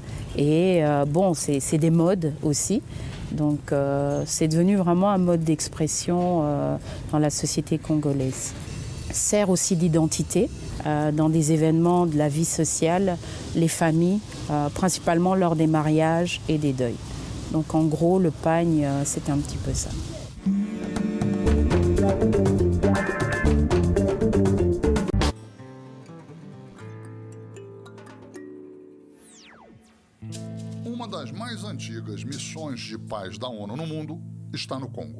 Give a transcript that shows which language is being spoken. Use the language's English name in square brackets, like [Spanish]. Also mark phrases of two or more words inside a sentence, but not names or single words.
[French] Et bon, c'est des modes aussi. Donc c'est devenu vraiment un mode d'expression dans la société congolaise. Sert aussi d'identité dans des événements de la vie sociale, les familles, principalement lors des mariages et des deuils. Donc en gros, le pagne, c'est un petit peu ça. [Portuguese] Uma das mais antigas missões de paz da ONU no mundo está no Congo.